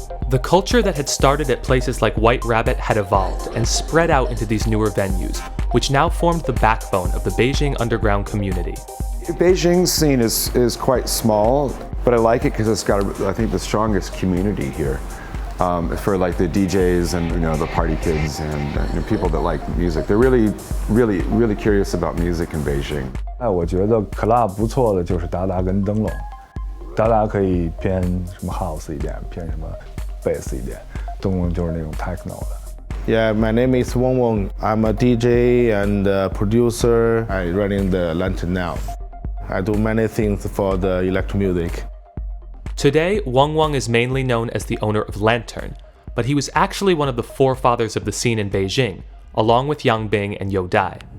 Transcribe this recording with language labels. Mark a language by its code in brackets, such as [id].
[en] The culture that had started at places like White Rabbit had evolved and spread out into these newer venues, which now formed the backbone of the Beijing underground community. Beijing's scene is quite small, but I like it because it's got, I think, the strongest community here for like the DJs and the party kids and people that like music. They're really curious about music in Beijing. [zh] 我觉得 club 不错的就是达达跟灯笼，达达可以偏什么 house 一点，偏什么 bass 一点，灯笼就是那种 techno 的。 [en] Yeah, my name is Wong Wong. I'm a DJ and a producer. I'm running the Lantern now. I do many things for the electro music. Today, Wong Wong is mainly known as the owner of Lantern, but he was actually one of the forefathers of the scene in Beijing, along with Yang Bing and Yo Dai.